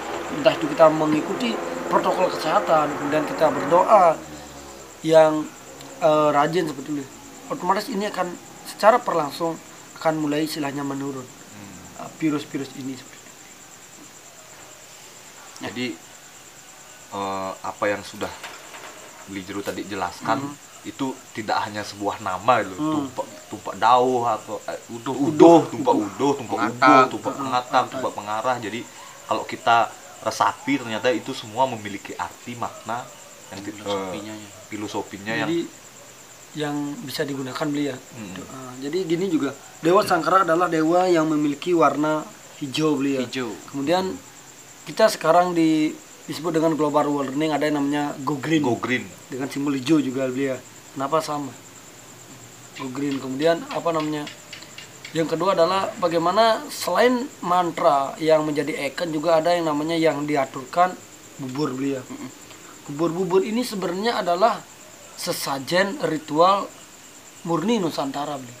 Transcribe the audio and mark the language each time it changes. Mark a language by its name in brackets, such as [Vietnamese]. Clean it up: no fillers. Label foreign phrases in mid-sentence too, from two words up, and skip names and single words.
[Indonesian] Entah itu kita mengikuti protokol kesehatan, kemudian kita berdoa yang rajin seperti itu, otomatis ini akan secara perlangsung akan mulai istilahnya menurun virus-virus ini seperti itu. Jadi apa yang sudah Beli Jero tadi jelaskan itu tidak hanya sebuah nama loh, tumpak dauh atau tumpak pengatang, tumpak pengarah. Jadi kalau kita resapi ternyata itu semua memiliki arti makna yang filosofinya yang bisa digunakan beli ya. Jadi gini juga, Dewa Sangkara adalah dewa yang memiliki warna hijau beli ya. Hijau. Kemudian kita sekarang disebut dengan [English] global warming, [Indonesian] ada yang namanya [English] go green. Go green [Indonesian] Dengan simbol hijau juga beli ya. Kenapa sama? [English] Go green. [Indonesian] Kemudian apa namanya? Yang kedua adalah bagaimana selain mantra yang menjadi ikon juga ada yang namanya yang diaturkan bubur beli ya. Bubur ini sebenarnya adalah sesajen ritual murni Nusantara beli.